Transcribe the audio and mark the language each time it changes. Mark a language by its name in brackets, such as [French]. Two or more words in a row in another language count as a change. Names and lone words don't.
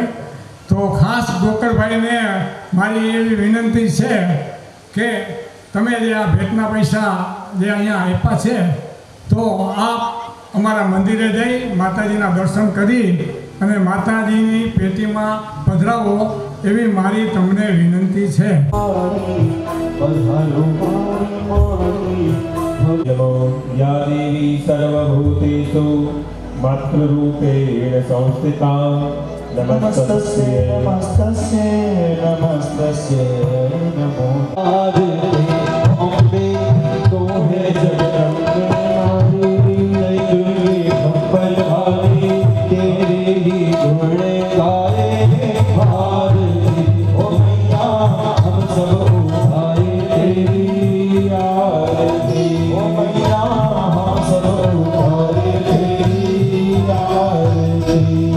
[Gujarati] તો ખાસ ગોકળભાઈને મારી એવી વિનંતી છે કે તમે જે આ ભેટના પૈસા જે અહીંયા આપ્યા છે તો આપ અમારા મંદિરે જઈ માતાજીના દર્શન કરી અને માતાજીની પેટીમાં પધરાવો એવી મારી તમને વિનંતી છે. [Sanskrit] या देवी सर्वभूतेषु मातृरूपेण संस्थिता नमस्तस्यै [Hindi] नमो आदि अम्बे तोहे जगदम्बे नारी जय दुर्गे खप्पर भारी तेरे ही गुण गाए भारती ओ मैया हम सब उठाए तेरी आरती ओ मैया हम सब उठाए तेरी आरती ओ